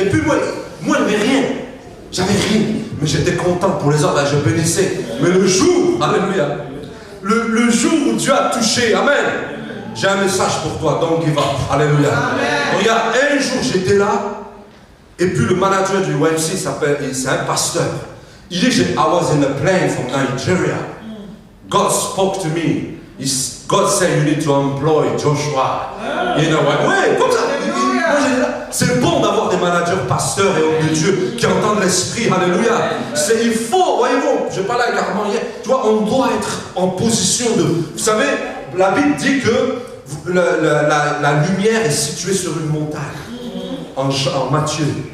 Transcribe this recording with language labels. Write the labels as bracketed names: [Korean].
[French] Et puis moi, il n'y avait rien. J'avais rien. Mais j'étais content pour les autres, je bénissais. Mais le jour, alléluia, le jour où Dieu a touché, amen, j'ai un message pour toi, [English] don't give up, [French] alléluia. Amen. Regarde, un jour j'étais là, et puis le manager du YMCA c'est un pasteur. Il dit, [English] I was in a plane from Nigeria. God spoke to me. God said you need to employ Joshua. You know what? [French] Ouais, comme ça. C'est bon d'avoir des managers, pasteurs et hommes de Dieu qui entendent l'esprit. Alléluia. Il faut, voyez-vous, je parlais avec Armand hier, tu vois, on doit être en position de. Vous savez, la Bible dit que la lumière est située sur une montagne. En Matthieu.